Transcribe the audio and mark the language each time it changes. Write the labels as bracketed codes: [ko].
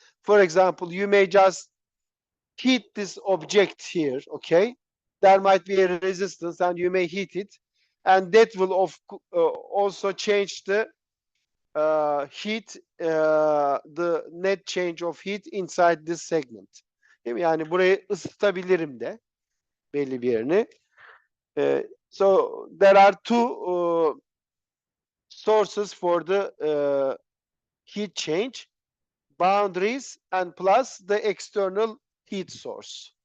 [en] For example, you may just heat this object here, okay? There might be a resistance and you may heat it. And that will also change the heat, the net change of heat inside this segment. [tr] Değil mi? Yani burayı ısıtabilirim de belli bir yerini. [en] So there are two sources for the heat change, boundaries and plus the external heat source.